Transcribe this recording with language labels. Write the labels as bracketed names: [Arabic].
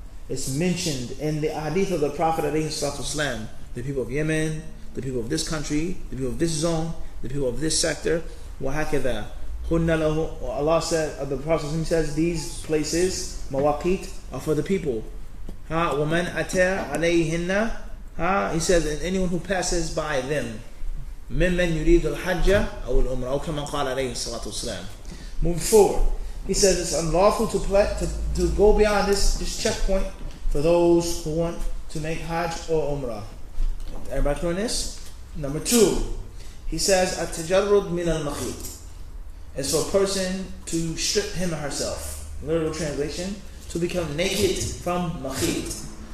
[English] It's mentioned in the hadith of the Prophet ﷺ, the people of Yemen, the people of this country, the people of this zone, the people of this sector, وَهَكَذَا. Allah said, the Prophet says, these places, mawaqit, are for the people. [Arabic] وَمَنْ أَتَى عَلَيْهِنَّ. [English] He says, and anyone who passes by them. [Arabic] مِمَّنْ يُرِيدُ الْحَجَّ أَوْ الْأُمْرَةَ أو كما قال عليه الصلاة والسلام. [English] Moving forward. He says it's unlawful to go beyond this checkpoint for those who want to make Hajj or Umrah. Everybody clear on this? Number 2, he says at-tajarrud min al-makhit. It's for a person to strip him or herself. Literal translation, to become naked from makhit.